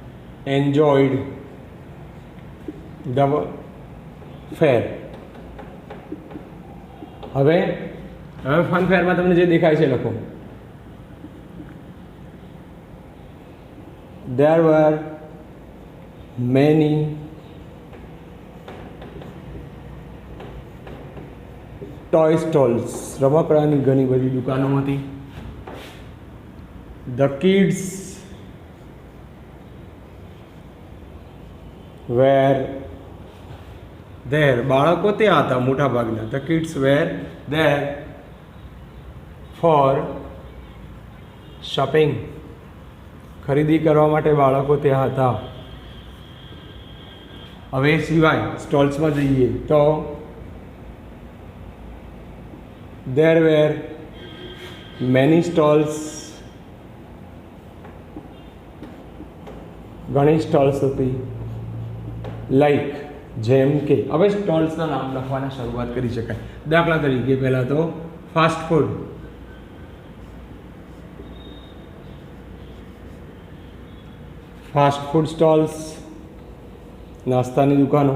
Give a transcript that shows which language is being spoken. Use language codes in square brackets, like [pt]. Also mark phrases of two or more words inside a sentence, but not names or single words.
[en] enjoyed the fair. [gu] હવે ફનફેરમાં તમને જે દેખાય છે લખો. [en] There were many toy stalls. [gu] રમકડાની ઘણી બધી દુકાનો હતી. [en] The kids were there. [gu] બાળકો ત્યાં હતા મોટા ભાગના. [en] The kids were there for shopping. [gu] ખરીદી કરવા માટે બાળકો ત્યાં હતા. હવે સિવાય સ્ટોલ્સમાં જઈએ તો [en] there were many stalls. [gu] ઘણી સ્ટોલ્સ હતી. લાઈક જેમ કે હવે સ્ટોલ્સના નામ લખવાના શરૂઆત કરી શકાય. દાખલા તરીકે પહેલાં તો [en] fast food. fast food stalls, [gu] નાસ્તાની દુકાનો.